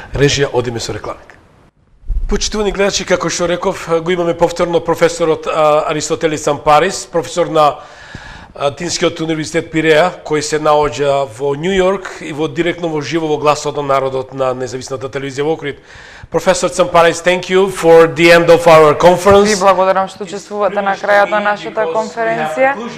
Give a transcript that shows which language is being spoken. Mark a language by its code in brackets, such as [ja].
[mk] Режија, одиме со рекламите. Почитувани гледачи, како што реков, го имаме повторно професорот Аристотелис Цампарис, професор на Атинскиот универзитет Пиреа, кој се наоѓа во Нью Йорк и директно во живо во Гласот на народот на независната телевизија во Охрид. [en] Професор Цампарис, thank you for the end of our conference. [mk] Ви благодарам што учествувате на крајот на нашата конференција.